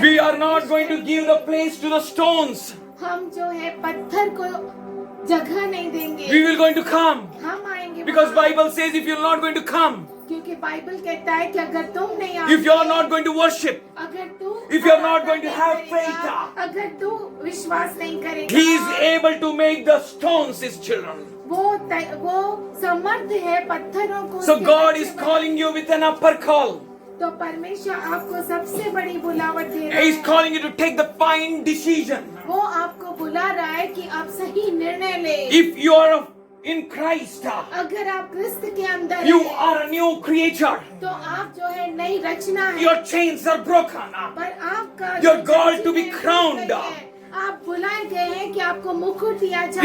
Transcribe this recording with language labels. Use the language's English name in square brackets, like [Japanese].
[English] We are not going to give the place to the stones. [Hindi] हम जो है पत्थर को जगह नहीं देंगे। [English] We will going to come. [Hindi] हम आएंगे [English] Because [Hindi] वहाँ। [English] Bible says if you're not going to come, [Hindi] क्योंकि बाइबल कहता है कि अगर तुम नहीं आओगे, [English] if you're not going to worship, [Hindi] अगर तू [English] if you're not going to [Hindi] नहीं [English] have [Hindi] करेगा, [English] faith, [Hindi] अगर तू विश्वास नहीं करेगा, [English] He is able to make the stones His children. [Hindi] वो समर्थ है पत्थरों को [English] So [Hindi] उसके [English] God [Hindi] बच्चे [English] is calling you with an upper call. [Hindi] तो परमेश्वर आपको सबसे बड़ी बुलावट दे रहा [English] He is [Hindi] है। [English] calling you to take the fine decision. [Hindi] वो आपको बुला रहा है कि आप सही निर्णय ले। [English] If you are in Christ, [Hindi] अगर आप क्रिस्त के अंदर [English] you [Hindi] हैं, [English] are a new creature. [Hindi] तो आप जो है नई रचना है। [English] Your chains are broken. [Hindi] पर आपका [English] You're [Hindi] जो [English] called to be [Hindi] जंजीरें [English] crowned. [Hindi] टूट गई हैं, आप बुलाए गए हैं कि आपको मुकुट दिया जाए।